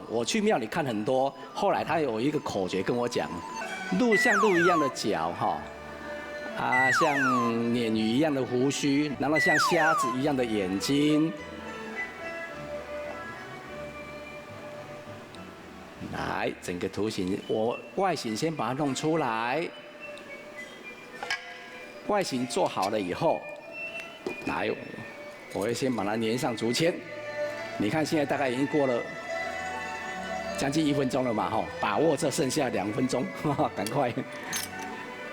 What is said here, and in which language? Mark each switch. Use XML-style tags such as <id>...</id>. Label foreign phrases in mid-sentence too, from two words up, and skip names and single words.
<zh>我去廟裡看很多，後來他有一個口訣跟我講，鹿像鹿一樣的腳哈。像鯰魚一樣的鬍鬚，然後像蝦子一樣的眼睛。來，整個圖形，我外形先把它弄出來。外形做好了以後，來，我會先把它粘上竹籤。你看現在大概已經過了將近1分鐘了嘛，把握這剩下2分鐘，趕快。</zh>